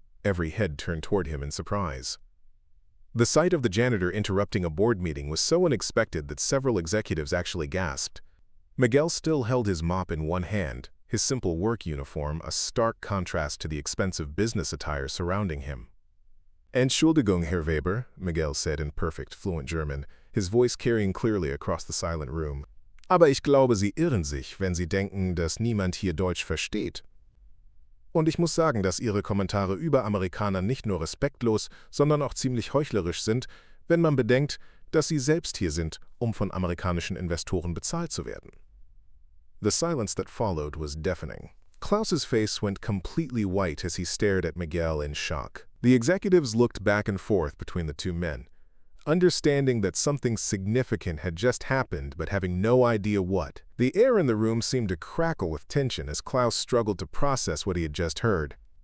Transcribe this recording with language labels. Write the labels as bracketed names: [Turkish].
[English] Every head turned toward him in surprise. The sight of the janitor interrupting a board meeting was so unexpected that several executives actually gasped. Miguel still held his mop in one hand, his simple work uniform a stark contrast to the expensive business attire surrounding him. [German] "Entschuldigung, Herr Weber," [English] Miguel said in perfect, fluent German, his voice carrying clearly across the silent room. [German] "Aber ich glaube, Sie irren sich, wenn Sie denken, dass niemand hier Deutsch versteht. Und ich muss sagen, dass Ihre Kommentare über Amerikaner nicht nur respektlos, sondern auch ziemlich heuchlerisch sind, wenn man bedenkt, dass Sie selbst hier sind, um von amerikanischen Investoren bezahlt zu werden." [English] The silence that followed was deafening. Klaus's face went completely white as he stared at Miguel in shock. The executives looked back and forth between the two men, understanding that something significant had just happened but having no idea what. The air in the room seemed to crackle with tension as Klaus struggled to process what he had just heard.